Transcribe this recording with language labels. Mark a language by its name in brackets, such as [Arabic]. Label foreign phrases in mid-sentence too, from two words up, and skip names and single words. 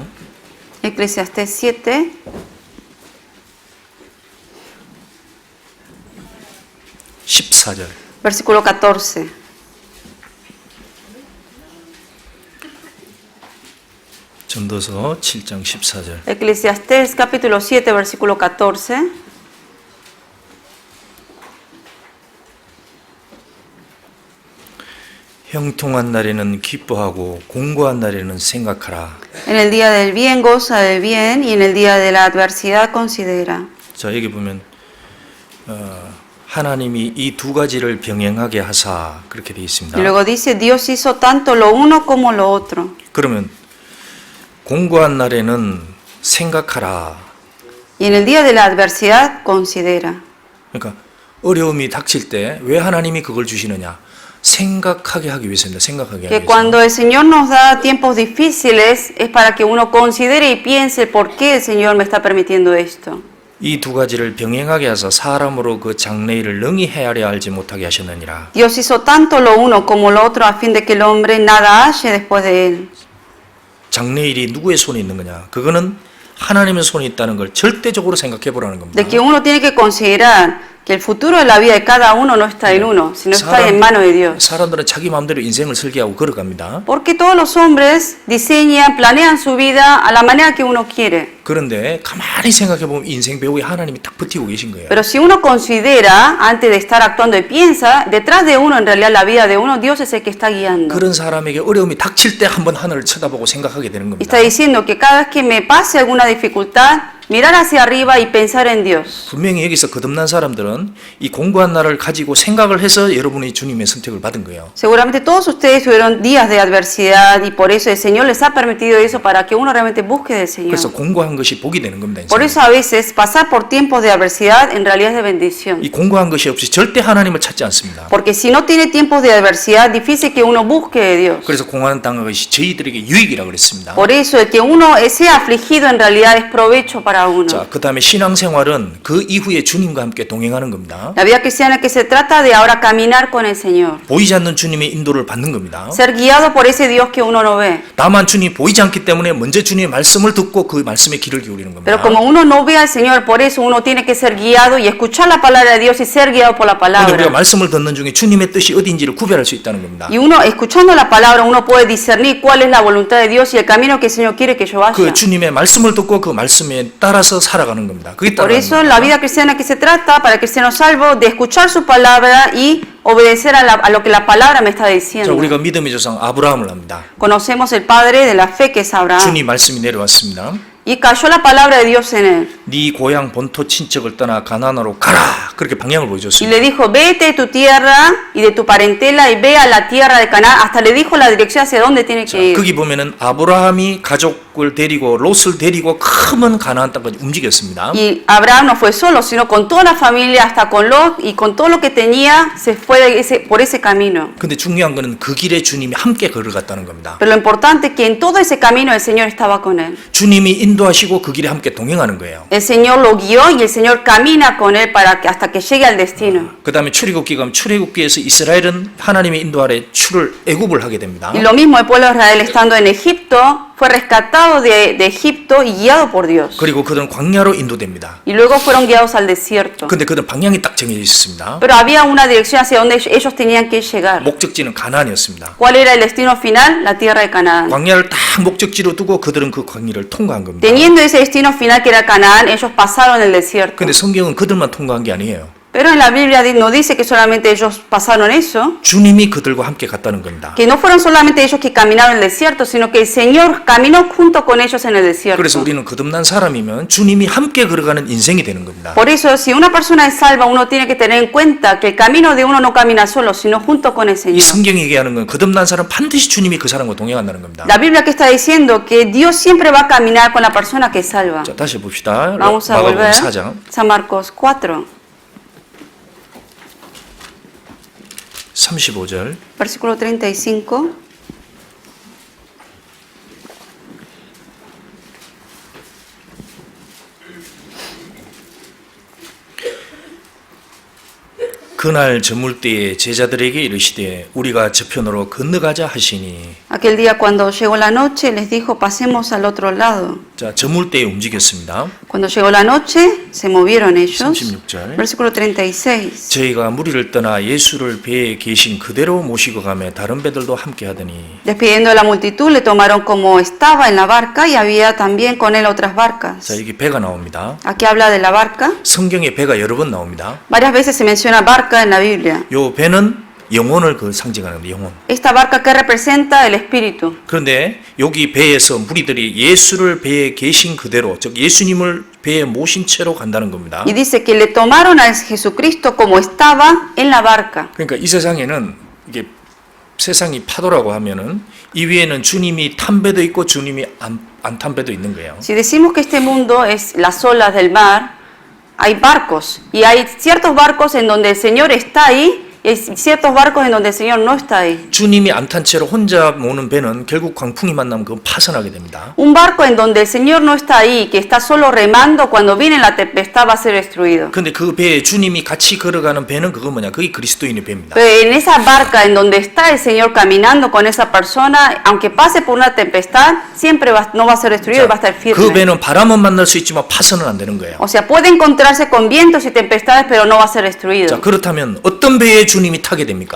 [Spanish] Eclesiastés 7. [Korean] 14절. [Spanish] Versículo 14. [Korean] 전도서 7장 14절. [Spanish] Eclesiastés capítulo 7, versículo 14. [Korean] 형통한 날에는 기뻐하고 공고한 날에는 생각하라. [Spanish] En el día del bien goza del bien y en el día de la adversidad considera. [Korean] 자, 여기 보면 하나님이 이 두 가지를 병행하게 하사 그렇게 되어 있습니다. [Spanish] Y luego dice, Dios hizo tanto lo uno como lo otro. [Korean] 그러면 공고한 날에는 생각하라. [Spanish] Y en el día de la adversidad considera. [Korean] 그러니까 어려움이 닥칠 때 왜 하나님이 그걸 주시느냐? 생각하게 하기 위해서입니다. 생각하게 하기 [Spanish] Que [Korean] 위해서. [Spanish] cuando el Señor nos da tiempos difíciles es para que uno considere y piense por qué el Señor me está permitiendo esto. [Korean] 이 두 가지를 병행하게 하사 사람으로 그 장래일을 능히 헤아려 알지 못하게 하셨느니라. [Spanish] Dios hizo tanto lo uno como lo otro a fin de que el hombre nada halle después de él. [Korean] 장래일이 누구의 손에 있는 거냐? 그거는 하나님의 손에 있다는 걸 절대적으로 생각해 보라는 겁니다. [Spanish] De que uno tiene que considerar que el futuro de la vida de cada uno no está en uno, sino está en manos de Dios. [Korean] 사람들은 자기 마음대로 인생을 설계하고 걸어갑니다. [Spanish] Porque todos los hombres diseñan, planean su vida a la manera que uno quiere. [Korean] 그런데 가만히 생각해 보면 인생 배우에 하나님이 딱 버티고 계신 거예요. [Spanish] Pero si uno considera, antes de estar actuando y piensa, detrás de uno, en realidad la vida de uno, Dios es el que está guiando. [Korean] 그런 사람에게 어려움이 닥칠 때 한번 하늘을 쳐다보고 생각하게 되는 겁니다. [Spanish] Está diciendo que cada vez que me pase alguna dificultad, mirar hacia arriba y pensar en Dios. [Korean] 분명히 여기서 거듭난 사람들은 이 공고한 날을 가지고 생각을 해서 여러분이 주님의 선택을 받은 거예요. [Spanish] Seguramente todos ustedes tuvieron días de adversidad y por eso el Señor les ha permitido eso para que uno realmente busque del Señor. [Korean] 그래서 공고한 것이 복이 되는 겁니다. [Spanish] Por eso a veces pasar por tiempos de adversidad en realidad es de bendición. [Korean] 이 공고한 것이 없이 절대 하나님을 찾지 않습니다. [Spanish] Porque si no tiene tiempos de adversidad, difícil que uno busque de Dios. [Korean] 그래서 공고한 당한 것이 저희들에게 유익이라고 그랬습니다. [Spanish] Por eso el que uno sea afligido en realidad es provecho para uno. [Korean] 자, 그다음에 신앙생활은 그 이후에 주님과 함께 동행하는 겁니다. [Spanish] La vida cristiana que se trata de ahora caminar con el Señor. [Korean] 보이지 않는 주님의 인도를 받는 겁니다. [Spanish] Ser guiado por ese Dios que uno no ve. [Korean] 다만 주님이 보이지 않기 때문에 먼저 주님의 말씀을 듣고 그 말씀에 귀를 기울이는 겁니다. [Spanish] Pero como uno no ve al Señor, por eso uno tiene que ser guiado y escuchar la palabra de Dios y ser guiado por la [Korean] 그런데 우리가 [Spanish] palabra. [Korean] 말씀을 듣는 중에 주님의 뜻이 어디인지를 구별할 수 있다는 겁니다. [Spanish] Y uno, escuchando la palabra, uno puede discernir cuál es la voluntad de Dios y el camino que el Señor quiere que yo vaya. [Korean] 그 주님의 말씀을 듣고 그 말씀에 따라서 살아가는 겁니다. 그게 [Spanish] Por [Korean] 따라가는 [Spanish] eso [Korean] 겁니다. [Spanish] la vida cristiana que se trata para el cristiano salvo de escuchar su palabra y obedecer a lo que la palabra me está [Korean] 자, [Spanish] diciendo. [Korean] 우리가 믿음의 조상 아브라함을 합니다. [Spanish] Conocemos el padre de la fe que es Abraham. [Korean] 주님 말씀이 내려왔습니다. [Spanish] Y cayó la palabra de Dios en él. [Korean] 네 고향 본토 친척을 떠나 가나안으로 가라. 그렇게 방향을 [Spanish] Y [Korean] 보여줬습니다. [Spanish] le dijo, vete de tu tierra y de tu parentela y ve a la tierra de Canaán. Hasta le dijo la dirección hacia dónde tiene que ir. [Korean] 거기 보면은 아브라함이 가족을 데리고 롯을 데리고 큰 가나안 땅까지 움직였습니다. [Spanish] Y Abraham no fue solo, sino con toda la familia, hasta con Lot y con todo lo que tenía, se fue por ese camino. [Korean] 근데 중요한 거는 그 길에 주님이 함께 걸어갔다는 겁니다. [Spanish] Pero lo importante es que en todo ese camino el Señor estaba con él. [Korean] 주님이 인도하시고 그 길에 함께 동행하는 거예요. [Spanish] El Señor lo guió y el Señor camina con él hasta que llegue al destino. [Korean] 그 다음에 출애굽기가 하면 출애굽기에서 이스라엘은 하나님의 인도 아래 애굽을 하게 됩니다. [Spanish] Y lo mismo el pueblo de Israel estando en Egipto, fue rescatado de Egipto y guiado por Dios. [Korean] 그리고 그들은 광야로 인도됩니다. [Spanish] Y luego fueron guiados al desierto. [Korean] 근데 그들은 방향이 딱 정해져 있었습니다. [Spanish] Pero había una dirección hacia donde ellos tenían que llegar. [Korean] 목적지는 가나안이었습니다. [Spanish] ¿Cuál era el destino final? La tierra de Canaán. [Korean] 광야를 딱 목적지로 두고 그들은 그 광야를 통과한 겁니다. [Spanish] Teniendo ese destino final que era Canaán, ellos pasaron el desierto. [Korean] 근데 성경은 그들만 통과한 게 아니에요. [Spanish] Pero en la Biblia no dice que solamente ellos pasaron eso, [Korean] 주님이 그들과 함께 갔다는 겁니다. [Spanish] que no fueron solamente ellos que caminaron en el desierto, sino que el Señor caminó junto con ellos en el desierto. [Korean] 그래서 우리는 거듭난 사람이면 주님이 함께 걸어가는 인생이 되는 겁니다. [Spanish] Por eso, si una persona es salva, uno tiene que tener en cuenta que el camino de uno no camina solo, sino junto con el [Korean] 이 [Spanish] Señor. [Korean] 성경이 얘기하는 건 거듭난 사람 반드시 주님이 그 사람과 동행한다는 겁니다. [Spanish] La Biblia que está diciendo que Dios siempre va a caminar con la persona que es salva. [Korean] 자, 다시 봅시다. [Spanish] Vamos a [Korean] 마가복음 [Spanish] volver [Korean] 4장 [Spanish] San Marcos 4, [Korean] 35절. [Spanish] versículo 35. [Korean] 그날 저물 때에 제자들에게 이르시되 우리가 저편으로 건너가자 하시니. [Spanish] Aquel día cuando llegó la noche les dijo pasemos al otro lado. [Korean] 자, 저물 때에 움직였습니다. [Spanish] Cuando llegó la noche se movieron ellos. [Korean] 36절. [Spanish] Versículo 36. [Korean] 저희가 무리를 떠나 예수를 배에 계신 그대로 모시고 가며 다른 배들도 함께 하더니. [Spanish] Despidiendo a la multitud le tomaron como estaba en la barca y había también con él otras barcas. [Korean] 자, 여기 배가 나옵니다. [Spanish] Aquí habla de la barca. [Korean] 성경에 배가 여러 번 나옵니다. [Spanish] Varias veces se menciona barca en la Biblia. [Korean] 요 배는 영혼을 그 상징하는 겁니다. 영혼. [Spanish] Esta barca que representa el espíritu. [Korean] 그런데 여기 배에서 무리들이 예수를 배에 계신 그대로, 즉 예수님을 배에 모신 채로 간다는 겁니다. [Spanish] Y dice que le tomaron a Jesucristo como estaba en la barca. [Korean] 그러니까 이 세상에는 이게 세상이 파도라고 하면은 이 위에는 주님이 탄 배도 있고 주님이 안 탄 배도 있는 거예요. [Spanish] Si decimos que este mundo es las olas del mar, hay barcos y hay ciertos barcos en donde el Señor está ahí y hay ciertos barcos en donde el Señor no está ahí. [Korean] 주님이 안 탄 채로 혼자 모는 배는 결국 광풍이 만나면 그건 파손하게 됩니다. [Spanish] Un barco en donde el Señor no está ahí, que está solo remando, cuando viene la tempestad va a ser destruido. [Korean] 근데 그 배에 주님이 같이 걸어가는 배는 그거 뭐냐? 그게 그리스도인의 배입니다. [Spanish] Pero en esa barca en donde está el Señor caminando con esa persona, aunque pase por una tempestad, siempre no va a ser destruido y va a estar [Korean] 그 [Spanish] firme. [Korean] 배는 바람은 만날 수 있지만 파손은 안 되는 거예요. [Spanish] O sea, puede encontrarse con vientos y tempestades, pero no va a ser [Korean] 자, [Spanish] destruido. [Korean] 그렇다면 어떤 배에 주님이 타게 됩니까?